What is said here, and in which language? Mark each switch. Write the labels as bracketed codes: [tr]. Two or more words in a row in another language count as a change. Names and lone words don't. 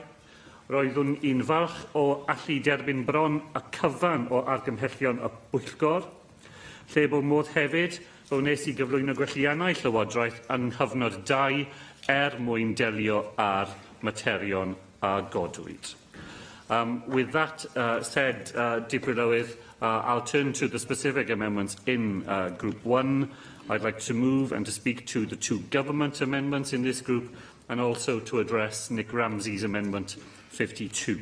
[cy] Roeddwn i'n falch o allu derbyn bron y cyfan o argymhellion y Bwyllgor, lle bod modd hefyd o wnes i gyflwyno gwelliannau Llywodraeth yn hyfnod 2 mwyn delio â'r materion a godwyd. [en] With that said, Dipyn I'll turn to the specific amendments in Group 1. I'd like to move and to speak to the 2 government amendments in this group and also to address Nick Ramsey's amendment 52.